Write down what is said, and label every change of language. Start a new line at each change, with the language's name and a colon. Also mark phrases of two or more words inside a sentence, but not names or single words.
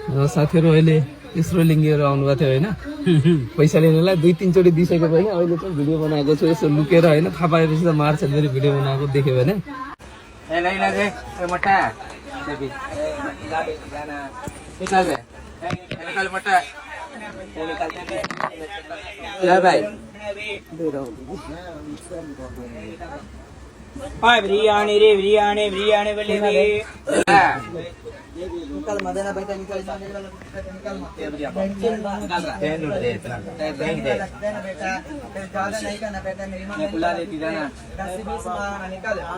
Nepali: साथीहरू अहिले तेस्रो लिङ्गीहरू आउनुभएको थियो होइन पैसा लिनलाई 2-3 चोटि दिइसकेपछि अहिले चाहिँ भिडियो बनाएको छु यसो लुकेर होइन थाहा पाएपछि त मार्छ फेरि भिडियो बनाएको देख्यो भने
Hindi: बिरयानी रे बिरयानी बिरयानी बोले निकल मदना बेटा निकल निकल बेटा ज्यादा नहीं करना बेटा मेरी मां बुला लेती जाना 10-20 मां निकल